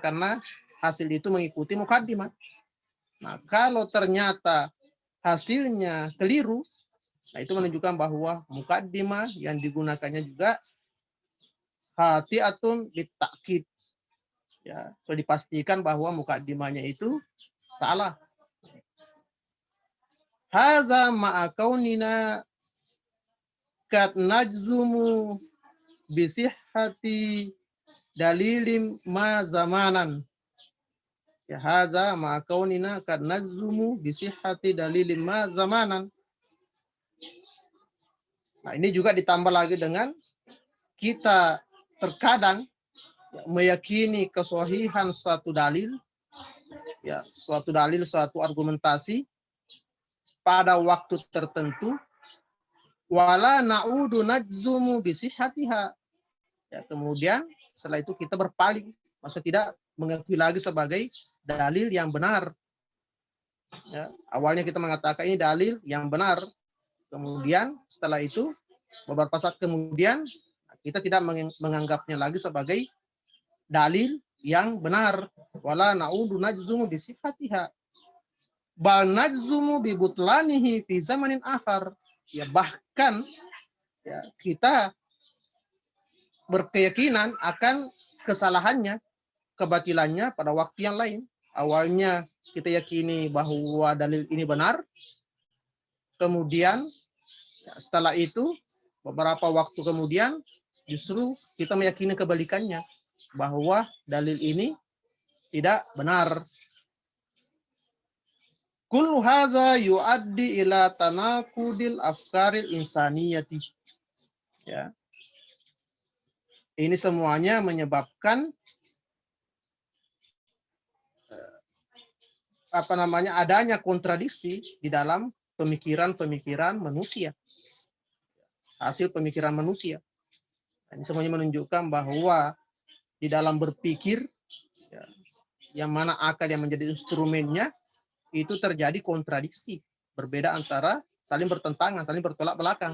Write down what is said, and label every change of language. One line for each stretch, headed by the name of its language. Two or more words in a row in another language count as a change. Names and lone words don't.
Indonesian: Karena hasil itu mengikuti mukaddimah. Nah, kalau ternyata hasilnya keliru, nah itu menunjukkan bahwa mukaddimah yang digunakannya juga
Arabic: خاطئة بالتأكيد.
Indonesian: Ya, sudah dipastikan bahwa mukaddimahnya itu salah.
Arabic: هذا مع كوننا قد نجزم بصحة دليل ما زمنا. Ya, هذا مع كوننا قد نجزم بصحة دليل ما زمنا.
Indonesian: Nah, ini juga ditambah lagi dengan kita terkadang meyakini kesohihan suatu dalil, ya, suatu dalil, suatu argumentasi pada waktu tertentu,
Arabic: ولا نعود نجزم بصحتها.
Indonesian: Ya, kemudian setelah itu kita berpaling, maksudnya tidak mengakui lagi sebagai dalil yang benar. Ya, awalnya kita mengatakan ini dalil yang benar, kemudian setelah itu beberapa saat kemudian kita tidak menganggapnya lagi sebagai dalil yang benar.
Arabic: ولا نعود نجزم بصحتها بل نجزم ببطلانه في زمن آخر.
Indonesian: Ya, bahkan ya, kita berkeyakinan akan kesalahannya, kebatilannya pada waktu yang lain. Awalnya kita yakini bahwa dalil ini benar, kemudian ya, setelah itu beberapa waktu kemudian justru kita meyakini kebalikannya, bahwa dalil ini tidak benar.
Arabic: كل هذا يؤدي إلى تناقض الأفكار الإنسانية.
Indonesian: Ya. Ini semuanya menyebabkan adanya kontradiksi di dalam pemikiran-pemikiran manusia. Hasil pemikiran manusia. Ini semuanya menunjukkan bahwa di dalam berpikir, ya, yang mana akal yang menjadi instrumennya, itu terjadi kontradiksi, berbeda antara saling bertentangan, saling bertolak belakang.